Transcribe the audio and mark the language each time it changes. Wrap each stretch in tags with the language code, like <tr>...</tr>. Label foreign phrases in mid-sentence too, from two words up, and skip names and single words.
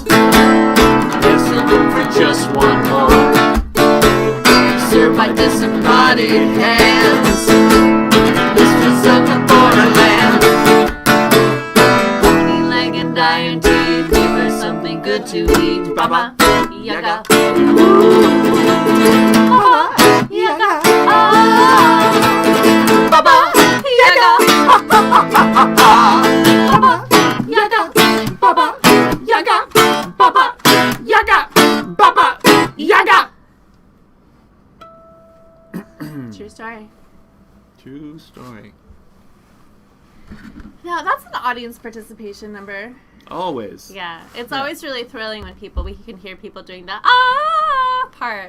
<en>Yes, you'll look for just one more. Served by disembodied hands. Mistress of the borderlands. Pony leg and iron teeth. Give her something good to eat. Baba Yaga. Baba Yaga. Baba Yaga. Baba Yaga. Baba Yaga. Baba Yaga. True story. True story. Now, that's an audience participation number. Always. Yeah. It's Yeah. always really thrilling when we can hear people doing the part.</en>